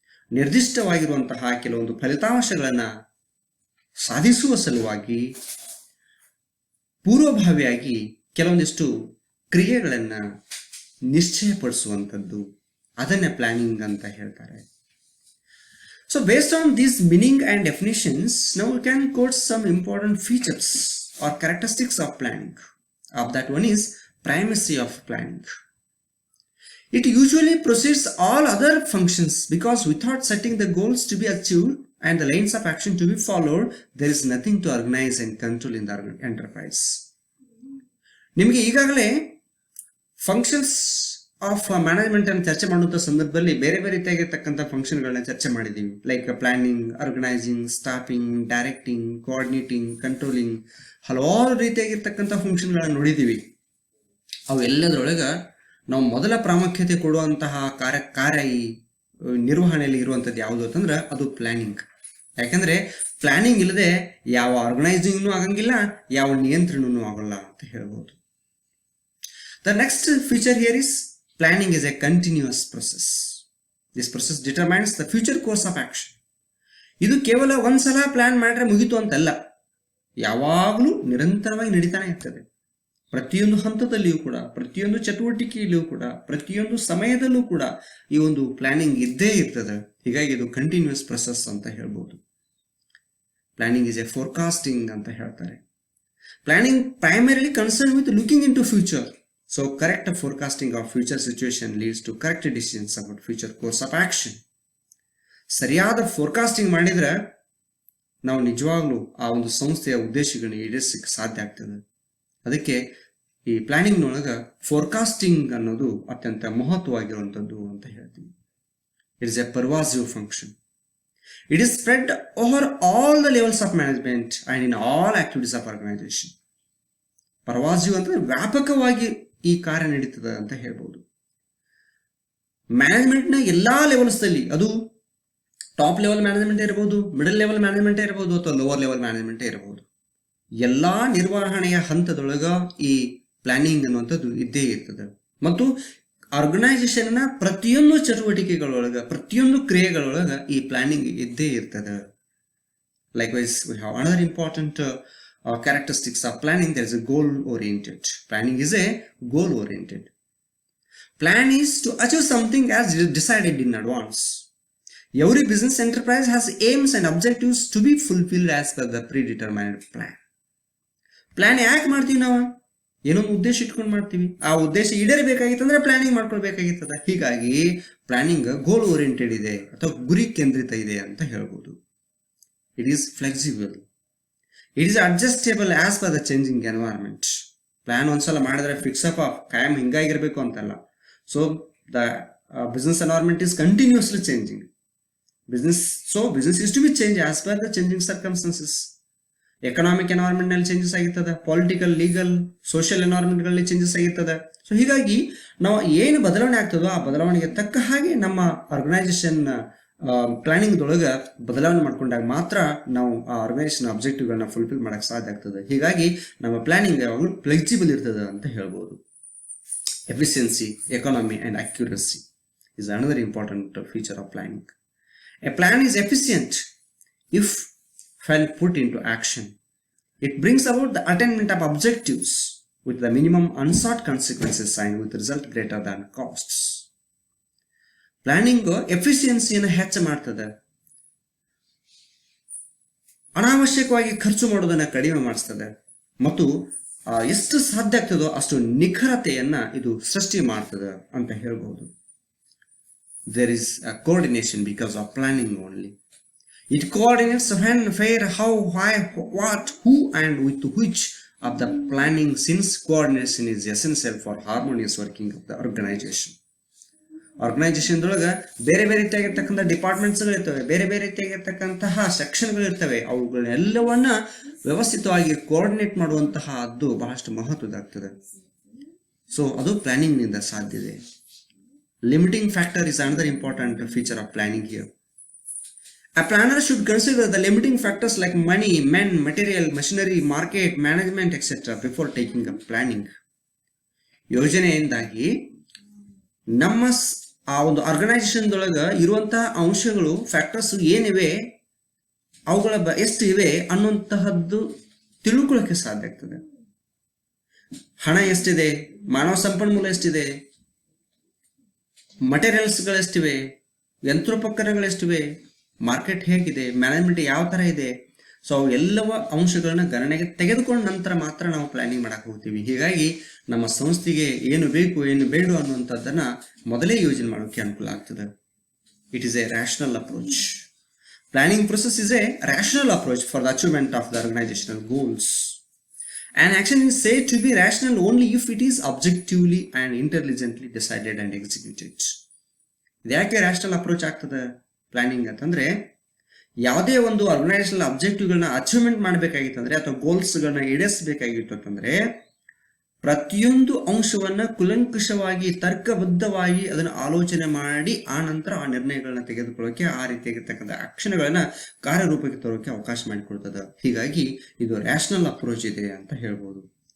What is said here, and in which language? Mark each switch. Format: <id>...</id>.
<kn>ನಿರ್ದಿಷ್ಟವಾಗಿರುವಂತಹ ಕೆಲವೊಂದು ಫಲಿತಾಂಶಗಳನ್ನ ಸಾಧಿಸುವ ಸಲುವಾಗಿ ಪೂರ್ವಭಾವಿಯಾಗಿ ಕೆಲವೊಂದಿಷ್ಟು ಕ್ರಿಯೆಗಳನ್ನ ನಿಶ್ಚಯಪಡಿಸುವಂಥದ್ದು, ಅದನ್ನೇ ಪ್ಲಾನಿಂಗ್ ಅಂತ ಹೇಳ್ತಾರೆ.</kn> <en>So based on these meaning and definitions, now we can quote some important features or characteristics of planning. Of that one is primacy of planning. It usually precedes all other functions because without setting the goals to be achieved and the lines of action to be followed, there is nothing to organize and control in the enterprise.</en> <kn>ನಿಮಗೆ ಈಗಾಗಲೇ functions of management ಅನ್ನು ಚರ್ಚೆ ಮಾಡುವಂಥ ಸಂದರ್ಭದಲ್ಲಿ ಬೇರೆ ಬೇರೆ ರೀತಿಯಾಗಿರ್ತಕ್ಕಂಥ ಫಂಕ್ಷನ್ಗಳನ್ನ ಚರ್ಚೆ ಮಾಡಿದ್ದೀವಿ. Like planning, organising, staffing, directing, coordinating, controlling, ಹಲವಾರು ರೀತಿಯಾಗಿರ್ತಕ್ಕಂಥ ಫಂಕ್ಷನ್ಗಳನ್ನ ನೋಡಿದ್ದೀವಿ. ಅವೆಲ್ಲದರೊಳಗ ನಾವು ಮೊದಲ ಪ್ರಾಮುಖ್ಯತೆ ಕೊಡುವಂತಹ ಕಾರ್ಯ ಈ ನಿರ್ವಹಣೆಯಲ್ಲಿ ಇರುವಂಥದ್ದು ಯಾವುದು ಅಂತಂದ್ರೆ ಅದು ಪ್ಲಾನಿಂಗ್. ಯಾಕಂದ್ರೆ ಪ್ಲಾನಿಂಗ್ ಇಲ್ಲದೆ ಯಾವ ಆರ್ಗನೈಸಿಂಗ್ನೂ ಆಗಂಗಿಲ್ಲ, ಯಾವ ನಿಯಂತ್ರಣನೂ ಆಗಲ್ಲ ಅಂತ ಹೇಳ್ಬೋದು.</kn> <en>The next feature here is planning is a continuous process. This process determines the future course of action.</en> <kn>ಇದು ಕೇವಲ ಒಂದ್ಸಲ ಪ್ಲಾನ್ ಮಾಡ್ರೆ ಮುಗಿತು ಅಂತಲ್ಲ, ಯಾವಾಗಲೂ ನಿರಂತರವಾಗಿ ನಡೀತಾನೆ ಇರ್ತದೆ. ಪ್ರತಿಯೊಂದು ಹಂತದಲ್ಲಿಯೂ ಕೂಡ, ಪ್ರತಿಯೊಂದು ಚಟುವಟಿಕೆಯಲ್ಲಿಯೂ ಕೂಡ, ಪ್ರತಿಯೊಂದು ಸಮಯದಲ್ಲೂ ಕೂಡ ಈ ಒಂದು ಪ್ಲಾನಿಂಗ್ ಇದ್ದೇ ಇರ್ತದೆ. ಹೀಗಾಗಿ ಇದು ಕಂಟಿನ್ಯೂಸ್ ಪ್ರೊಸೆಸ್ ಅಂತ ಹೇಳ್ಬೋದು.</kn> <en>planning is a forecasting</en> <kn>ಅಂತ ಹೇಳ್ತಾರೆ.</kn> <en>Planning primarily concern with looking into future. So correct forecasting of future situation leads to correct decisions about future course of action.</en> <kn>ಸರಿಯಾದ ಫೋರ್ಕಾಸ್ಟಿಂಗ್ ಮಾಡಿದ್ರೆ ನಾವು ನಿಜವಾಗ್ಲೂ ಆ ಒಂದು ಸಂಸ್ಥೆಯ ಉದ್ದೇಶಗಳನ್ನ ಈಡೇರಿಸಲಿಕ್ಕೆ ಸಾಧ್ಯ ಆಗ್ತದೆ. ಅದಕ್ಕೆ ಈ ಪ್ಲಾನಿಂಗ್ನೊಳಗೆ ಫೋರ್ಕಾಸ್ಟಿಂಗ್ ಅನ್ನೋದು ಅತ್ಯಂತ ಮಹತ್ವವಾಗಿರುವಂಥದ್ದು ಅಂತ ಹೇಳ್ತೀವಿ.</kn> <en>It is a pervasive function. It is spread over all the levels of management and in all activities of organization.</en> <kn>ಪರ್ವಾಸಿವ್ ಅಂದ್ರೆ ವ್ಯಾಪಕವಾಗಿ ಈ ಕಾರ್ಯ ನಡೀತದೆ ಅಂತ ಹೇಳ್ಬೋದು. ಮ್ಯಾನೇಜ್ಮೆಂಟ್ನ ಎಲ್ಲಾ ಲೆವೆಲ್ಸ್ದಲ್ಲಿ, ಅದು ಟಾಪ್ ಲೆವೆಲ್ ಮ್ಯಾನೇಜ್ಮೆಂಟ್ ಇರಬಹುದು, ಮಿಡಲ್ ಲೆವೆಲ್ ಮ್ಯಾನೇಜ್ಮೆಂಟ್ ಇರಬಹುದು, ಅಥವಾ ಲೋವರ್ ಲೆವೆಲ್ ಮ್ಯಾನೇಜ್ಮೆಂಟ್ ಇರಬಹುದು. ಎಲ್ಲಾ ನಿರ್ವಹಣೆಯ ಹಂತದೊಳಗ ಈ ಪ್ಲಾನಿಂಗ್ ಅನ್ನುವಂಥದ್ದು ಇದ್ದೇ ಇರ್ತದೆ. ಮತ್ತು ಆರ್ಗನೈಸೇಷನ್ನ ಪ್ರತಿಯೊಂದು ಚಟುವಟಿಕೆಗಳೊಳಗ, ಪ್ರತಿಯೊಂದು ಕ್ರಿಯೆಗಳೊಳಗ ಈ ಪ್ಲಾನಿಂಗ್ ಇದ್ದೇ ಇರ್ತದೆ.</kn> <en>Likewise we have another important characteristics of planning. There is a goal oriented. Planning is a goal oriented. Plan is to achieve something as decided in advance. Every business enterprise has aims and objectives to be fulfilled as per the predetermined plan.</en> <kn>Plan ಯಾಕೆ ಮಾಡ್ತೀವಿ ನಾವು? ಏನೋ ಉದ್ದೇಶ ಇಟ್ಕೊಂಡು ಮಾಡ್ತೀವಿ. ಆ ಉದ್ದೇಶ ಈಡೇರಬೇಕಾಗಿತ್ತಂದ್ರೆ planning ಮಾಡ್ಕೊಳ್ಬೇಕಾಗಿರ್ತದ. ಹೀಗಾಗಿ ಪ್ಲಾನಿಂಗ್ ಗೋಲ್ ಓರಿಯೆಂಟೆಡ್ ಇದೆ ಅಥವಾ ಗುರಿ ಕೇಂದ್ರಿತ ಇದೆ ಅಂತ ಹೇಳ್ಬೋದು.</kn> <en>It is flexible. It is adjustable as per the changing environment.</en> <kn>Plan ಒಂದ್ಸಲ ಮಾಡಿದ್ರೆ ಫಿಕ್ಸ್ ಅಪ್ ಕಾಯಂ ಹಿಂಗಾಗಿರ್ಬೇಕು ಅಂತಲ್ಲ.</kn> <en>So the business environment is continuously changing. Business is to be change as per the changing circumstances.</en> <kn>Economic environment ನಲ್ಲಿ changes ಆಗಿರ್ತದೆ, political, legal, social environment ಗಳಲ್ಲಿ changes ಆಗಿರ್ತದೆ. So ಹೀಗಾಗಿ ನಾವು ಏನು ಬದಲಾವಣೆ ಆಗ್ತದೋ ಆ ಬದಲಾವಣೆಗೆ ತಕ್ಕ ಹಾಗೆ ನಮ್ಮ ಆರ್ಗನೈಸೇಷನ್ ಪ್ಲಾನಿಂಗ್ ದೊಳಗ ಬದಲಾವಣೆ ಮಾಡ್ಕೊಂಡಾಗ ಮಾತ್ರ ನಾವು ಆ ಆರ್ಗನೈಸೇಷನ್ ಅಬ್ಜೆಕ್ಟಿವ್ಗಳನ್ನ ಫುಲ್ಫಿಲ್ ಮಾಡಕ್ ಸಾಧ್ಯ ಆಗ್ತದೆ. ಹೀಗಾಗಿ ನಮ್ಮ ಪ್ಲಾನಿಂಗ್ ಯಾವಾಗಲೂ ಫ್ಲೆಕ್ಸಿಬಲ್ ಇರ್ತದೆ ಅಂತ ಹೇಳ್ಬೋದು.</kn> <en>Efficiency, economy and accuracy is another important feature of planning. A plan is efficient if when put into action. It brings about the attainment of objectives with the minimum unsought consequences and with result greater than costs.</en> <kn>Planning ಎಫಿಷಿಯನ್ಸಿಯನ್ನು ಹೆಚ್ಚು ಮಾಡ್ತದೆ, ಅನಾವಶ್ಯಕವಾಗಿ ಖರ್ಚು ಮಾಡೋದನ್ನ ಕಡಿಮೆ ಮಾಡಿಸ್ತದೆ ಮತ್ತು ಎಷ್ಟು ಸಾಧ್ಯ ಆಗ್ತದೋ ಅಷ್ಟು ನಿಖರತೆಯನ್ನ ಇದು ಸೃಷ್ಟಿ ಮಾಡ್ತದೆ ಅಂತ ಹೇಳ್ಬಹುದು.</kn> <en>There is a coordination because of planning only. It coordinates when, where, how, why, what, who and with which of the planning, since coordination is essential for harmonious working of the organization.</en> <kn>Organisation ದೊಳಗ ಬೇರೆ ಬೇರೆ ರೀತಿಯಾಗಿರ್ತಕ್ಕಂಥ ಡಿಪಾರ್ಟ್ಮೆಂಟ್ಸ್ಗಳು ಇರ್ತವೆ, ಬೇರೆ ಬೇರೆ ರೀತಿಯಾಗಿರ್ತಕ್ಕಂತಹ ಸೆಕ್ಷನ್ಗಳು ಇರ್ತವೆ. ಅವುಗಳನ್ನೆಲ್ಲವನ್ನ ವ್ಯವಸ್ಥಿತವಾಗಿ coordinate ಮಾಡುವಂತಹ ಅದು ಬಹಳಷ್ಟು ಮಹತ್ವದಾಗ್ತದೆ. ಸೊ ಅದು ಪ್ಲಾನಿಂಗ್ ನಿಂದ ಸಾಧ್ಯ ಇದೆ.</kn> <en>Limiting factor is another important feature of planning here. A planner should consider the limiting factors like money, men, material, machinery, market, management, etc. before taking up planning.</en> <kn>ಯೋಜನೆಯಿಂದಾಗಿ ನಮ್ಮ ಆ ಒಂದು ಆರ್ಗನೈಸೇಷನ್ ದೊಳಗ ಇರುವಂತಹ ಅಂಶಗಳು, ಫ್ಯಾಕ್ಟರ್ಸ್ ಏನಿವೆ, ಅವುಗಳ ಎಷ್ಟು ಇವೆ ಅನ್ನುವಂತಹದ್ದು ತಿಳ್ಕೊಳ್ಳೋಕೆ ಸಾಧ್ಯ ಆಗ್ತದೆ. ಹಣ ಎಷ್ಟಿದೆ, ಮಾನವ ಸಂಪನ್ಮೂಲ ಎಷ್ಟಿದೆ, ಮಟೀರಿಯಲ್ಸ್ಗಳೆಷ್ಟಿವೆ, ಯಂತ್ರೋಪಕರಣಗಳೆಷ್ಟಿವೆ, ಮಾರ್ಕೆಟ್ ಹೇಗಿದೆ, ಮ್ಯಾನೇಜ್ಮೆಂಟ್ ಯಾವ ಥರ ಇದೆ. ಸೊ ಅವು ಎಲ್ಲವ ಅಂಶಗಳನ್ನ ಗಣನೆಗೆ ತೆಗೆದುಕೊಂಡ ನಂತರ ಮಾತ್ರ ನಾವು ಪ್ಲಾನಿಂಗ್ ಮಾಡಕ್ಕೆ ಹೋಗ್ತೀವಿ. ಹೀಗಾಗಿ ನಮ್ಮ ಸಂಸ್ಥೆಗೆ ಏನು ಬೇಕು ಏನು ಬೇಡ ಅನ್ನುವಂಥದ್ದನ್ನ ಮೊದಲೇ ಯೋಜನೆ ಮಾಡೋಕ್ಕೆ ಅನುಕೂಲ ಆಗ್ತದೆ.</kn> <en>It is a rational approach. Planning process is a rational approach for the achievement of the organisational goals. An action is said to be rational only if it is objectively and intelligently decided and executed.</en> <kn>ಇದು ಯಾಕೆ rational approach ಆಗ್ತದೆ planning ಅಂತಂದ್ರೆ, ಯಾವುದೇ ಒಂದು organisational ಅಬ್ಜೆಕ್ಟಿವ್ಗಳನ್ನ achievement ಮಾಡಬೇಕಾಗಿತ್ತಂದ್ರೆ ಅಥವಾ ಗೋಲ್ಸ್ಗಳನ್ನ ಈಡೇರಿಸಬೇಕಾಗಿತ್ತು ಅಂತಂದ್ರೆ ಪ್ರತಿಯೊಂದು ಅಂಶವನ್ನ ಕುಲಂಕುಷವಾಗಿ ತರ್ಕಬದ್ಧವಾಗಿ ಅದನ್ನು ಆಲೋಚನೆ ಮಾಡಿ ಆ ನಂತರ ಆ ನಿರ್ಣಯಗಳನ್ನ ತೆಗೆದುಕೊಳ್ಳೋಕೆ, ಆ ರೀತಿಯಾಗಿರ್ತಕ್ಕಂಥ ಆಕ್ಷನ್ಗಳನ್ನ ಕಾರ್ಯರೂಪಕ್ಕೆ ತರೋಕೆ ಅವಕಾಶ ಮಾಡಿಕೊಡ್ತದೆ. ಹೀಗಾಗಿ ಇದು ರ್ಯಾಷನಲ್ ಅಪ್ರೋಚ್ ಇದೆ ಅಂತ ಹೇಳ್ಬೋದು.</kn>